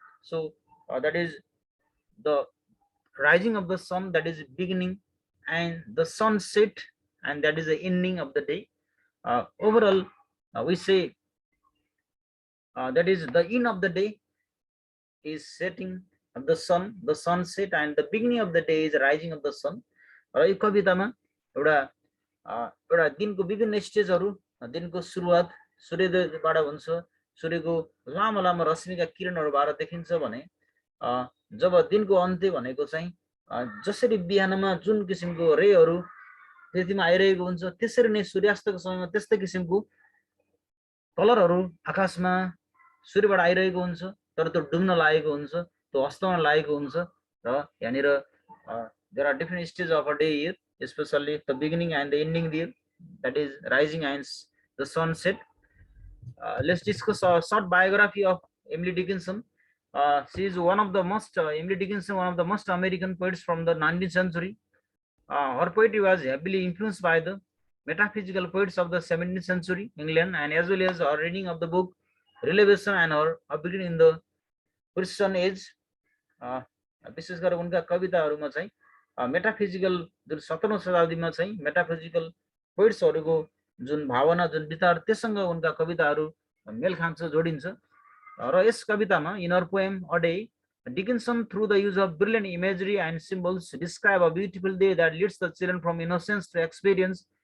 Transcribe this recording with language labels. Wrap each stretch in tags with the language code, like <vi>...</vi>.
<en>So that is the rising of the sun, that is beginning, and the sunset, and that is the ending of the day. Overall we say that is the end of the day is setting of the sun, the sunset, and the beginning of the day is rising of the sun.</en> <ne>र यो कवितामा एउटा दिनको विभिन्न स्टेजहरू, दिनको सुरुवात सूर्योदयबाट हुन्छ, सूर्यको लामो लामो रश्मिका किरणहरूबाट देखिन्छ भने जब दिनको अन्त्य भनेको चाहिँ जसरी बिहानमा जुन किसिमको रेहरू पृथ्वीमा आइरहेको हुन्छ त्यसरी नै सूर्यास्तको समयमा त्यस्तै किसिमको कलरहरू आकाशमा सूर्यबाट आइरहेको हुन्छ तर त्यो डुब्न लागेको हुन्छ त्यो अस्तमा लागेको हुन्छ र यहाँनिर</ne> <en>there are different stages of a day here, especially the beginning and the ending there, that is rising and the sunset. Let's discuss a short biography of Emily Dickinson. She is one of the most Emily Dickinson, one of the most American poets from the 19th century. Her poetry was heavily influenced by the metaphysical poets of the 17th century England, and as well as her reading of the book Relevation and her upbringing in the Christian age.</en> <ne>विशेष गरेर उनका कविताहरूमा चाहिँ metaphysical जुन 17औं शताब्दीमा चाहिँ metaphysical पोइट्सहरूको जुन भावना जुन विचार त्यससँग उनका कविताहरू मेल खान्छ जोडिन्छ र यस कवितामा</ne> <en>In her poem a day Dickinson through the use of brilliant imagery and symbols describe a beautiful day that leads the children from innocence to experience.</en>